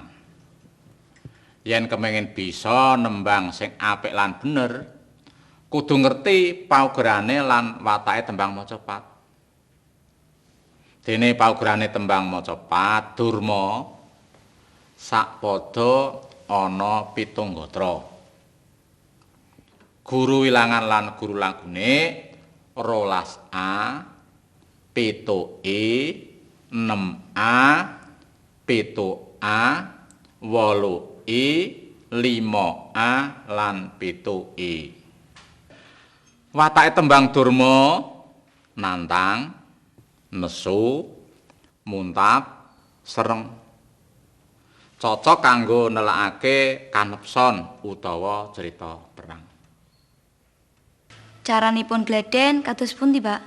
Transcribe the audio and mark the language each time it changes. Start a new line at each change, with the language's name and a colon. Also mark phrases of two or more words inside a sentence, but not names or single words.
Javanese: Yen kepengin bisa nembang sing apik lan bener, kudu ngerti paugerane lan watake tembang macapat. Dene paugerane tembang macapat durma sakpada ana 7 gatra. Guru wilangan lan guru lagune 12A, 7E, 6A, 7A, 8E, 5A lan 7E. Watake tembang durma nantang, nesu, muntap, sereng. Cocok kanggo nelakake kanepson utawa cerita perang. Caranipun gledhen kados pundi, Pak?